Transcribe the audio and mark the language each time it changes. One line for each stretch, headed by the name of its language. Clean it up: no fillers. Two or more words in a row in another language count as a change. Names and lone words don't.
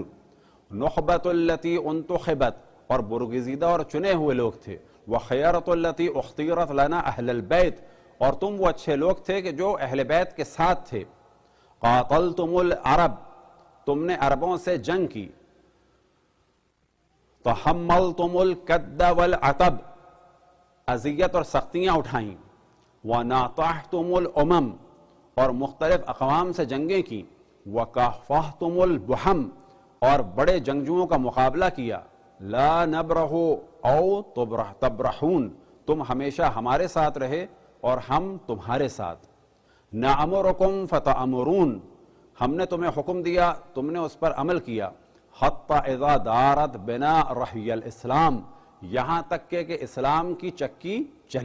Arabic: نخبۃ التی انتخبت,
Urdu: اور برگزیدہ اور چنے ہوئے لوگ تھے.
Arabic: وخیرۃ التی اختیرت لنا اہل البیت,
Urdu: اور تم وہ اچھے لوگ تھے کہ جو اہل بیت کے ساتھ تھے.
Arabic: قاتلتم العرب,
Urdu: تم نے عربوں سے جنگ کی.
Arabic: تحملتم الکد والعتب،
Urdu: اذیت اور سختیاں اٹھائیں،
Arabic: وناطحتم الامم،
Urdu: اور مختلف اقوام سے جنگیں کی،
Arabic: وکافحتم البحم،
Urdu: اور بڑے جنگجوؤں کا مقابلہ کیا،
Arabic: لا نبرح او تبرحون،
Urdu: تم ہمیشہ ہمارے ساتھ رہے اور ہم تمہارے ساتھ،
Arabic: نعمرکم فتأمرون،
Urdu: ہم نے تمہیں حکم دیا تم نے اس پر عمل کیا،
Arabic: حتی اذا دارت بنا رحی الاسلام،
Urdu: یہاں تک کہ اسلام کی چکی چلی۔